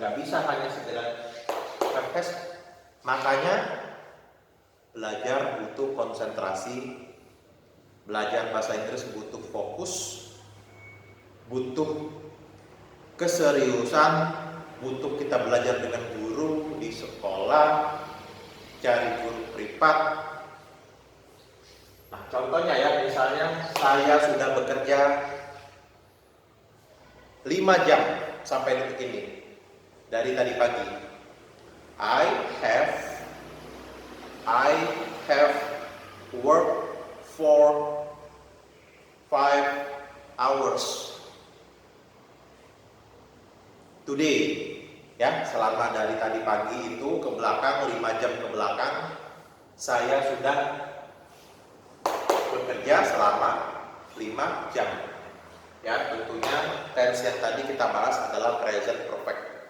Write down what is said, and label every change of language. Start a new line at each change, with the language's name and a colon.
Indonesian: Nggak bisa hanya sekedar have has. Makanya belajar butuh konsentrasi, belajar bahasa Inggris butuh fokus, butuh keseriusan, butuh kita belajar dengan guru di sekolah, cari guru privat. Nah, contohnya ya, misalnya saya sudah bekerja 5 jam sampai detik ini, dari tadi pagi.
English: I have worked for 5 hours today.
Indonesian: Ya, selama dari tadi pagi itu ke belakang, 5 jam ke belakang, saya sudah bekerja selama 5 jam. Ya, tentunya tense yang tadi kita bahas adalah present perfect.